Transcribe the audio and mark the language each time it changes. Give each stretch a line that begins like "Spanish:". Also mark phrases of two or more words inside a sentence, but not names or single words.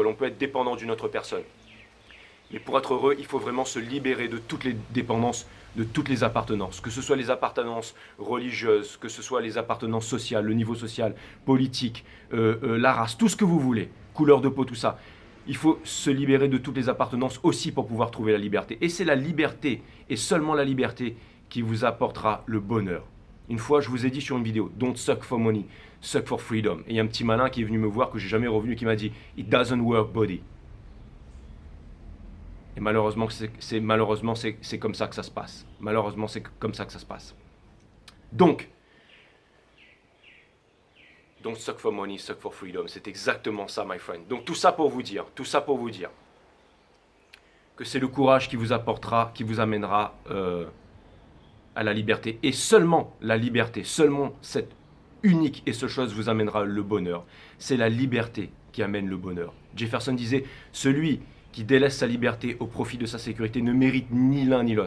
French: On peut être dépendant d'une autre personne. Mais pour être heureux, il faut vraiment se libérer de toutes les dépendances, de toutes les appartenances, que ce soit les appartenances religieuses, que ce soit les appartenances sociales, le niveau social, politique, la race, tout ce que vous voulez, couleur de peau, tout ça. Il faut se libérer de toutes les appartenances aussi pour pouvoir trouver la liberté. Et c'est la liberté, et seulement la liberté, qui vous apportera le bonheur. Une fois, je vous ai dit sur une vidéo,
English: don't suck for money, suck for freedom.
French: Et il y a un petit malin qui est venu me voir, que j'ai jamais revenu, qui m'a dit,
English: it doesn't work, buddy.
French: Et malheureusement, c'est comme ça que ça se passe. Malheureusement, c'est comme ça que ça se passe. Donc,
English: don't suck for money, suck for freedom.
French: C'est exactement ça,
English: my friend.
French: Donc tout ça pour vous dire que c'est le courage qui vous apportera, qui vous amènera à la liberté. Et seulement la liberté, seulement cette unique et seule chose vous amènera le bonheur. C'est la liberté qui amène le bonheur. Jefferson disait, celui qui délaisse sa liberté au profit de sa sécurité ne mérite ni l'un ni l'autre.